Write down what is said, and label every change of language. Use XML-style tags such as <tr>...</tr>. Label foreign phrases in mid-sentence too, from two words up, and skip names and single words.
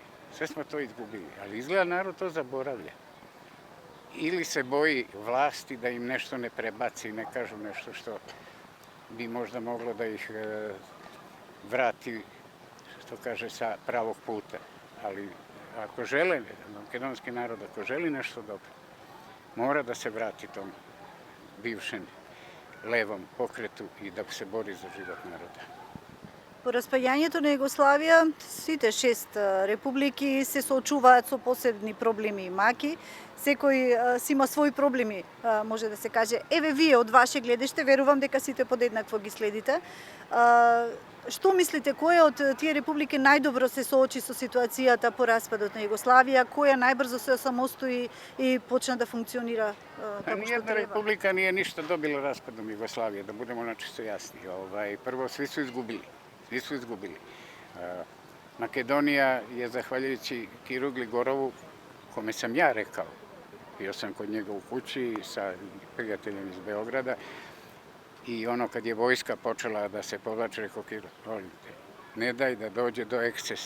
<sr>Sve smo to izgubili, ali izgleda narod to zaboravlja. Ili se boji vlasti da im nešto ne prebaci i ne kažu nešto što bi možda moglo da ih vrati, što kaže, sa pravog puta. Ali ako žele, makedonski narod, ako želi nešto dobro, mora da se vrati tom bivšem levom pokretu i da se bori za život naroda.</sr> <mk>По распаѓањето на Југославија, сите 6 републики се соочуваат со посебни проблеми и маки. Секој си има своји проблеми, може да се каже. Еве вие од ваше гледиште, верувам дека сите подеднакво ги следите. Што мислите, која од тие републики најдобро се соочи со ситуацијата по распадот на Југославија, која најбрзо се самостои и почна да функционира како што</mk> <sr>Nijedna</sr> <mk>треба?</mk> <sr>republika nije ništa dobila raspadom Jugoslavije, da budemo načisto jasni. Prvo, svi su izgubili. Svi su izgubili. Makedonija je, zahvaljujući Kiru Gligorovu, kome sam ja rekao, bio sam kod njega u kući sa prijateljem iz Beograda, i ono kad je vojska počela da se povlače, rekao Kiro, molim te, ne daj da dođe do ekscesa.</sr>